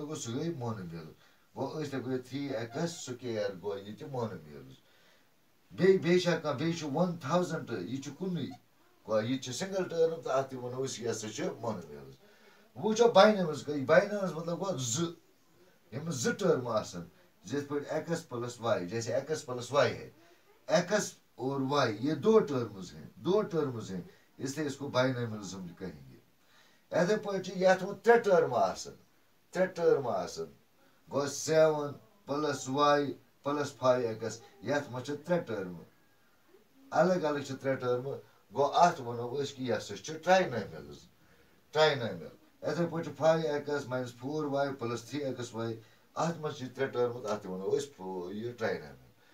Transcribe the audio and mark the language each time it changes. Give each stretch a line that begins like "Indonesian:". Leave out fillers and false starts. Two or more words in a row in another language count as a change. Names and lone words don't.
Kashmiri: گوٚو سُہ گٔے مونومیل گوٚو أسۍ لیکھو ییٚتہِ 3x² گوٚو ییٚتہِ مونومیلز بیٚیہِ چھا کانٛہہ بیٚیہِ چھُ 1000 یہِ چھُ کُنُے گوٚو یہِ تہِ چھُ سِنگل ٹٔرٕم تہٕ اَتھ تہِ وَنو أسۍ یہِ ہسا چھُ مونومیلز وۄنۍ وٕچھو باینامِلز باینامِلز مطلب گوٚو 2 یِم 2 ٹٔرمہٕ آسان یِتھ پٲٹھۍ x + y جیسے
Urdu: x + y ہے x اور y یہ 2 ٹٔرمٕز ہیں اس لیے اس کو باینامِلزم کہیں
Kashmiri: گے یِتھٕے پٲٹھۍ چھِ یَتھ منٛز 3 ٹٔرمہٕ آسان گوٚو 7 + y + 5x یَتھ منٛز چھِ 3 ٹٔرمہٕ الگ الگ چھِ 3 ٹٔرمہٕ گوٚو اَتھ وَنو أسۍ کہِ یہِ ہسا چھُ ٹراینامِل یِتھٕے پٲٹھۍ چھُ 5x - 4y + 3xy اَتھ منٛز چھِ 3 ٹٔرمہٕ اَتھ تہِ وَنو أسۍ یہِ ٹراینامِل